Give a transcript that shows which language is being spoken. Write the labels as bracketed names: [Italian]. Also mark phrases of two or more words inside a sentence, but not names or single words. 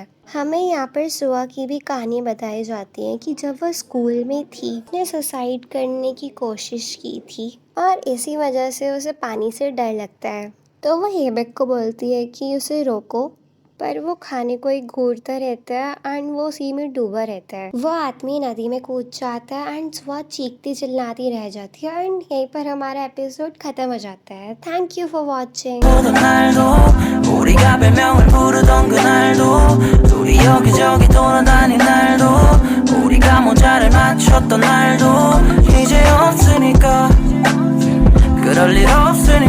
[Hindi] हमें यहाँ पर सोआ की भी कहानी बताई जाती है कि जब वो स्कूल में थी उसने सुसाइड करने की कोशिश की थी और इसी वजह से उसे पानी से डर लगता है। तो वो हेबिक को बोलती है कि उसे रोको, पर वो खाने को ही घूरता रहता है एंड वो उसी में डूबा रहता है। वो आदमी नदी में कूद जाता है एंड वो चीखती चिल्लाती रह जाती है एंड यहीं पर हमारा एपिसोड खत्म हो जाता है। [English] Thank you for watching. [Korean] 우리가 별명을 부르던 그날도 둘이 여기저기 돌아다닌 날도 우리가 모자를 맞췄던 날도 이제 없으니까 그럴 일 없어